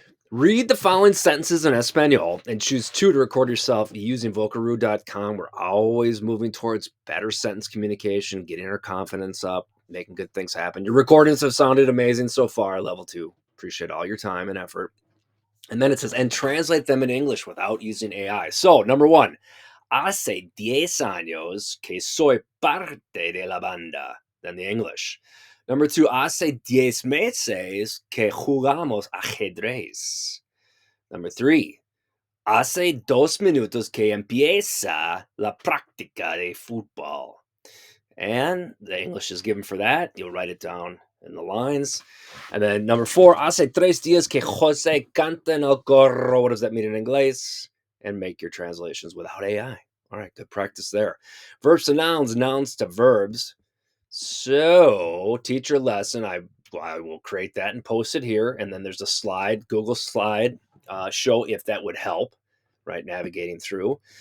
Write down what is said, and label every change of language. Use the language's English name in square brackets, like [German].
[English] Read the following sentences in Espanol and choose 2 to record yourself using Vocaroo.com. We're always moving towards better sentence communication, getting our confidence up, making good things happen. Your recordings have sounded amazing so far, level 2. Appreciate all your time and effort. And then it says, and translate them in English without using AI. [Spanish] So, number 1, hace 10 años que soy parte de la banda. Then the English. Number 2, hace 10 meses que jugamos ajedrez. Number 3, hace 2 minutos que empieza la práctica de fútbol. [English] And the English is given for that. You'll write it down in the lines. [Spanish] And then number 4, hace 3 días que Jose canta en el corro. [English] What does that mean in English? And make your translations without AI. All right, good practice there. Verbs to nouns, nouns to verbs. So, teacher lesson, I will create that and post it here. And then there's a slide, Google slide, show if that would help, right? Navigating through.